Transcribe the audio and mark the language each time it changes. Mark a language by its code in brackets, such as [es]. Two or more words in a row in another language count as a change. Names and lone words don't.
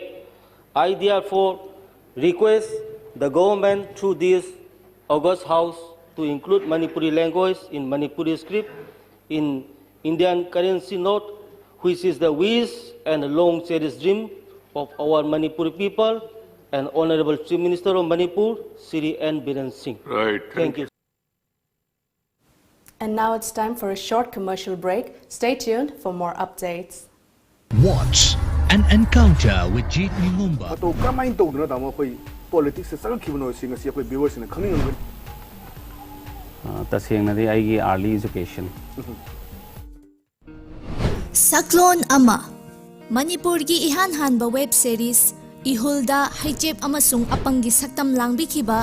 [en] I therefore request the government through this August House to include Manipuri language in Manipuri script in Indian currency note, which is the wish and long cherished dream of our Manipuri people and Honorable Chief Minister of Manipur, Sri N. Biren Singh. Right. Thank you. And now it's time for a short commercial break. Stay tuned for more updates. Watch an encounter with Jeet Nimumba. [mni] ꯑꯇꯣ ꯀꯃꯥꯏꯅ ꯇꯧꯗꯅ ꯇꯥꯃꯣ ꯑꯩꯈꯣꯏ ꯄꯣꯂꯤꯇꯤꯛꯁꯇ ꯆꯪꯉꯛꯈꯤꯕꯅꯣ ꯁꯤ ꯉꯁꯤ ꯑꯩꯈꯣꯏ ꯚꯤꯌꯨꯋꯔꯁꯤꯡꯅ ꯈꯪꯅꯤꯡꯉꯝꯒꯅꯤ. ꯇꯁꯦꯡꯅꯗꯤ ꯑꯩꯒꯤ [en] early education [mni] Saklon Ama Manipurgi Ihan Hanba [en] web series [mni] Ihulda Hijeb Amasung Apangi Saktam Langbikiba